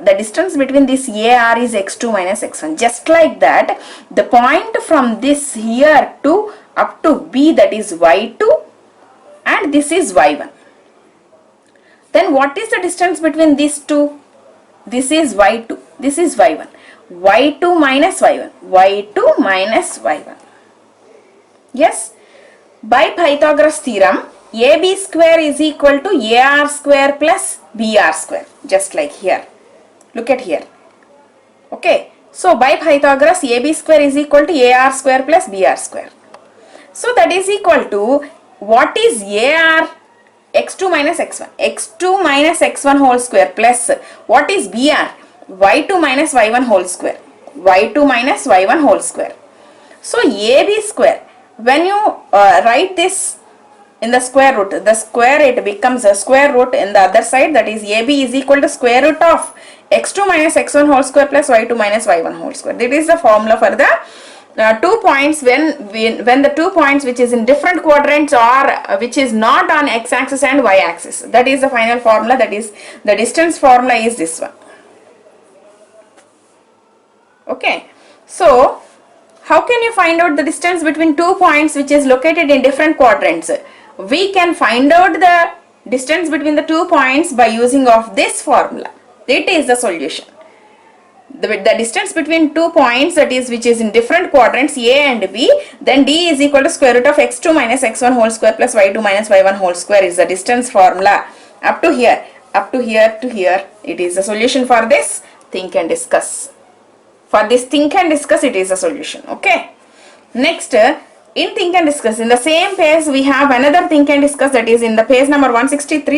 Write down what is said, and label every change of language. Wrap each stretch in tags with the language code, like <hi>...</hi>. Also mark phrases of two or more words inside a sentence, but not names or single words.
<en>The distance between this AR is x2 minus x1. Just like that, the point from this here to up to B, that is y2, and this is y1. Then what is the distance between these two? This is y2, this is y1. y2 minus y1, y2 minus y1. Yes, by Pythagoras theorem, AB square is equal to AR square plus BR square, just like here. Look at here. Okay, so by Pythagoras, AB square is equal to AR square plus BR square. So that is equal to, what is AR? x2 minus x1. x2 minus x1 whole square plus, what is BR? y2 minus y1 whole square. y2 minus y1 whole square. So AB square, when you write this in the square root, the square, it becomes a square root in the other side, that is AB is equal to square root of x2 minus x1 whole square plus y2 minus y1 whole square. That is the formula for the 2 points when the 2 points which is in different quadrants or which is not on x-axis and y-axis. That is the final formula, that is the distance formula is this one. Okay, so how can you find out the distance between 2 points which is located in different quadrants? We can find out the distance between the 2 points by using of this formula. It is the solution. The distance between 2 points, that is which is in different quadrants A and B, then D is equal to square root of x2 minus x1 whole square plus y2 minus y1 whole square is the distance formula up to here. up to here, it is a solution for this. Think and discuss. For this think and discuss, it is a solution. Okay. Next, in think and discuss, in the same page we have another think and discuss, that is in the page number 163.</en>